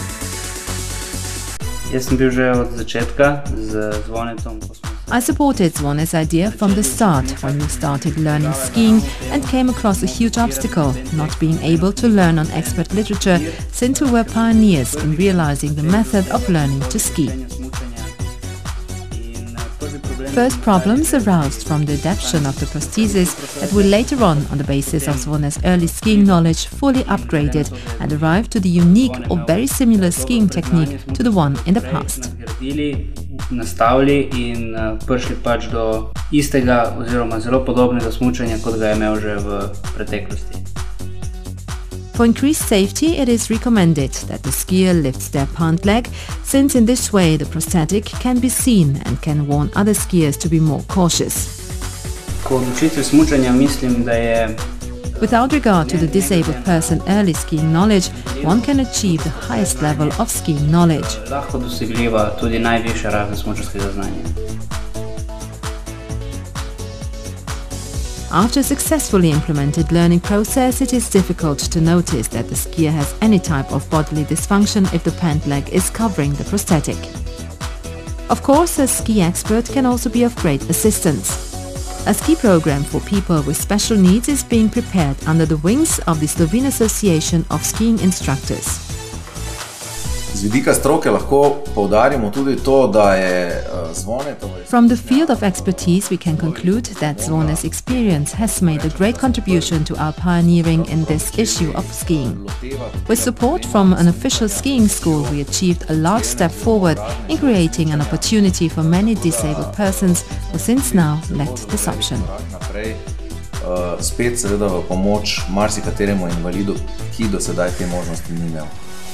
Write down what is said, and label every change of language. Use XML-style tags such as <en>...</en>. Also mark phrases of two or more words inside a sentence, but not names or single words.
<en>I supported Zvone's idea from the start when we started learning skiing and came across a huge obstacle, not being able to learn on expert literature since we were pioneers in realizing the method of learning to ski. First problems aroused from the adaptation of the prosthesis that were later on the basis of Zvone's early skiing knowledge, fully upgraded and arrived to the unique or very similar skiing technique to the one in the past.</en> <sl>Nastavili in prišli pač do istega oziroma zelo podobnega smučanja, kot ga je imel že v preteklosti.</sl> <en>For increased safety, it is recommended that the skier lifts their pant leg, since in this way the prosthetic can be seen and can warn other skiers to be more cautious.</en> <sl>Kot učitelj smučanja mislim, da je</sl> <en>Without regard to the disabled person's early skiing knowledge, one can achieve the highest level of skiing knowledge.</en> <sl>lahko dosegljiva tudi najvišja raven smučarskega znanja.</sl> <en>After a successfully implemented learning process, it is difficult to notice that the skier has any type of bodily dysfunction if the pant leg is covering the prosthetic. Of course, a ski expert can also be of great assistance. A ski program for people with special needs is being prepared under the wings of the Slovene Association of Skiing Instructors.</en> <sl>Z vidika stroke lahko poudarimo tudi to, da je Zvone...</sl> <en>From the field of expertise, we can conclude that Zvone's experience has made a great contribution to our pioneering in this issue of skiing. With support from an official skiing school, we achieved a large step forward in creating an opportunity for many disabled persons who since now lacked this option.</en> <sl>Spet seveda v pomoč marsikateremu invalidu, ki do sedaj te možnosti ni imel.</sl>